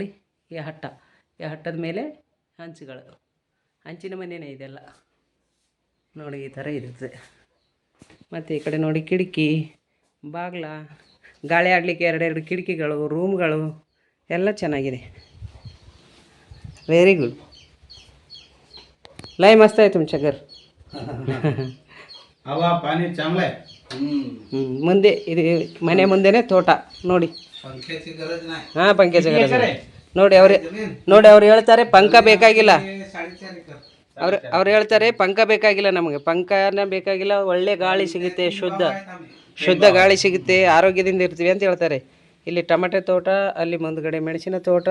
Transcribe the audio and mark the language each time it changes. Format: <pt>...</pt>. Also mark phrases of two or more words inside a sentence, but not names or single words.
<kn>ಈ ಹಟ್ಟದ ಮೇಲೆ ಹಂಚುಗಳು, ಹಂಚಿನ ಮನೆಯೇ ಇದೆಲ್ಲ ನೋಡಿ. ಈ ಥರ ಇರುತ್ತೆ. ಮತ್ತು ಈ ಕಡೆ ನೋಡಿ ಕಿಟಕಿ, ಬಾಗಿಲ, ಗಾಳಿ ಆಡಲಿಕ್ಕೆ ಎರಡೆರಡು ಕಿಟಕಿಗಳು, ರೂಮ್ಗಳು ಎಲ್ಲ ಚೆನ್ನಾಗಿದೆ.</kn> <en>very good.</en> <mr>लय मस्त आहे तुमच्या घर. हवा पाणी चांगलं आहे.</mr> <kn>ಮುಂದೆ ಇದು ಮನೆ ಮುಂದೆನೇ ತೋಟ ನೋಡಿ.</kn> <mr>पंख्याची गरज नाही.</mr> <kn>ಹಾಂ ಪಂಖ್ಯಾಚ ನೋಡಿ. ಅವ್ರು ಹೇಳ್ತಾರೆ ಪಂಖ ಬೇಕಾಗಿಲ್ಲ. ಅವ್ರು ಹೇಳ್ತಾರೆ ಪಂಖ ಬೇಕಾಗಿಲ್ಲ, ನಮಗೆ ಪಂಖನ ಬೇಕಾಗಿಲ್ಲ, ಒಳ್ಳೆ ಗಾಳಿ ಸಿಗುತ್ತೆ, ಶುದ್ಧ ಗಾಳಿ ಸಿಗುತ್ತೆ, ಆರೋಗ್ಯದಿಂದ ಇರ್ತೀವಿ ಅಂತ ಹೇಳ್ತಾರೆ. ಇಲ್ಲಿ ಟೊಮೆಟೊ ತೋಟ, ಅಲ್ಲಿ ಮುಂದ್ಗಡೆ ಮೆಣಸಿನ ತೋಟ.</kn>